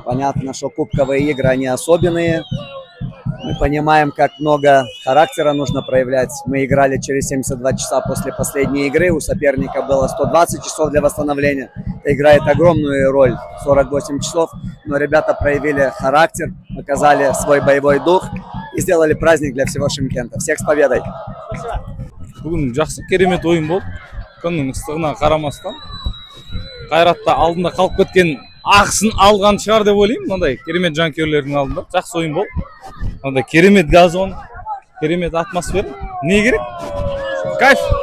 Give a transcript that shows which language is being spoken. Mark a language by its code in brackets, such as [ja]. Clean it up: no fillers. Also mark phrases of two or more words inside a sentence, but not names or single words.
[ru] Понятно, что кубковые игры, они особенные. Мы понимаем, как много характера нужно проявлять. Мы играли через 72 часа после последней игры. У соперника было 120 часов для восстановления. Это играет огромную роль, 48 часов. Но ребята проявили характер, показали свой боевой дух и сделали праздник для всего Шымкента. Всех с победой! [kk] Бүгін жақсы керемет ойын болды. Күннің ыстығына қарамастан. Қайратта алдында қалып кеткен ақысын алған шығар деп ойлаймын. Мынандай керемет жанкүйерлердің алдында. Жақсы ойын болды. Мынандай керемет газон, керемет атмосфера. Не керек? Кайф!